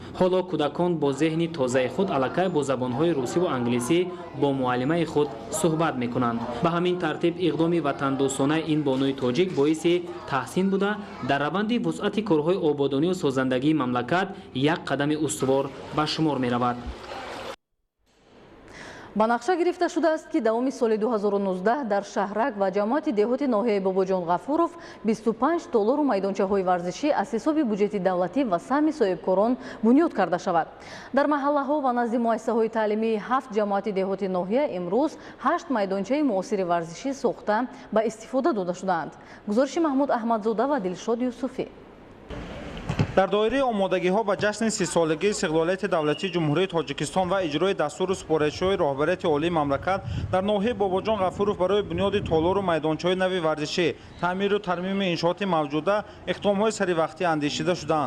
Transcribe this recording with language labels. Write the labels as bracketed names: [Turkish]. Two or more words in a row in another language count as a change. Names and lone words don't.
[Persian] حالا کودکان با ذهن تازه خود الکی با زبان‌های روسی و انگلیسی با معلمه خود صحبت می‌کنند. به همین ترتیب اقدام وطن‌دوستانه این بانوی تاجیک باعث تحسین بوده در روند وسعت کارهای آبادانی و سازندگی مملکت یک قدم استوار به شمار می‌رود. [Tajik] ба нақша гирифта шудааст ки давоми соли 2019 дар шаҳрак ва ҷамоати деҳоти ноҳияи бобоҷон ғафуров 25 толору майдончаҳои варзишӣ аз ҳисоби буҷети давлатӣ ва саҳми соҳибкорон бунёд карда шавад. дар маҳаллаҳо ва назди муассисаҳои таълимии 7 ҷамоати деҳоти ноҳия имрӯз 8 майдончаи муосири варзишӣ сохта ба истифода дода шудаанд. гузориши маҳмуд аҳмадзода ва дилшод юсуфӣ. [Persian] در دایره آمادگی‌ها و جشن 30 سالگی استقلالیت دولتی جمهوری تاجیکستان و اجرای دستور سپارش‌های راهبریت عالی مملکت در ناحیه باباجان غفورov برای بنیاد تالار و میدانچه‌های نو ورزشی، تعمیر و ترمیم انشاءات موجوده اقدام‌های سریع اندیشیده شدند.